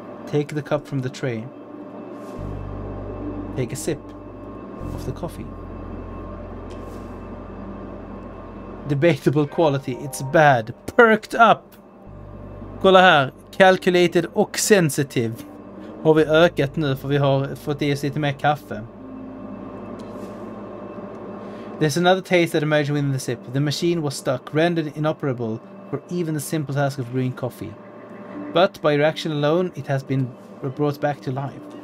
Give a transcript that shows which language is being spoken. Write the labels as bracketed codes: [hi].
[en] Take the cup from the tray. Take a sip of the coffee. Debatable quality, it's bad. Perked up! [sv] Kolla här. [en] Calculated [sv] och [en] sensitive. [sv] Har vi ökat nu för vi har fått i oss lite mer kaffe. [en] There's another taste that emerged within the sip. The machine was stuck, rendered inoperable for even the simple task of brewing coffee. But by your action alone, it has been brought back to life.